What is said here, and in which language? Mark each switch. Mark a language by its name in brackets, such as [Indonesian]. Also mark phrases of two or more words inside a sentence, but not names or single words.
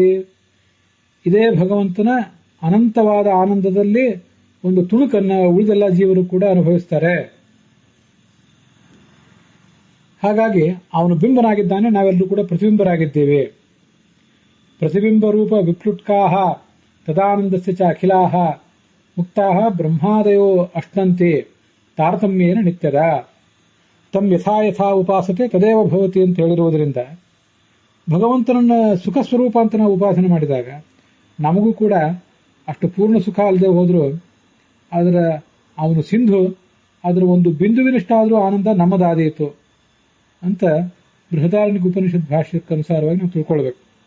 [Kannada] ಇದೇ ಭಗವಂತನ ಅನಂತವಾದ ಆನಂದದಲ್ಲಿ ಒಂದು ತುಣುಕನ್ನ ಉಳಿದೆಲ್ಲ ಜೀವರು ಕೂಡ ಅನುಭವಿಸ್ತಾರೆ. ಹಾಗಾಗಿ ಅವನು ಬಿಂಬನಾಗಿದ್ದಾನೆ, ನಾವೆಲ್ಲರೂ ಕೂಡ ಪ್ರತಿಬಿಂಬರಾಗಿದ್ದೇವೆ. [Sanskrit] ಪ್ರತಿಬಿಂಬ ರೂಪ ವಿಪ್ಲುಟ್ಕಾಹ ತದಾನಂದಸ್ಯ ಚ ಅಖಿಲಾಹ ಮುಕ್ತಾಹ ಬ್ರಹ್ಮಾದಯೋ ಅಷ್ಟಂತೆ ತಾರತಮ್ಯೇನ ನಿತ್ಯದ ತಮ್ ಯಥಾ ಯಥಾ ಉಪಾಸತೆ ತದೇವ ಭವತಿ [Kannada] ಅಂತ ಹೇಳಿರುವುದರಿಂದ ಭಗವಂತನನ್ನ ಸುಖ ಸ್ವರೂಪ ಅಂತ ನಾವು ಉಪಾಸನೆ ಮಾಡಿದಾಗ ನಮಗೂ ಕೂಡ ಅಷ್ಟು ಪೂರ್ಣ ಸುಖ ಅಲ್ಲದೆ ಹೋದ್ರು ಅವನು ಸಿಂಧು, ಅದರ ಒಂದು ಬಿಂದುವಿನಷ್ಟಾದರೂ ಆನಂದ ನಮ್ಮದಾದೀತು ಅಂತ ಬೃಹದಾರಣ್ಯಕ ಉಪನಿಷತ್ ಭಾಷ್ಯಕ್ಕನುಸಾರವಾಗಿ ನಾವು ತಿಳ್ಕೊಳ್ಬೇಕು.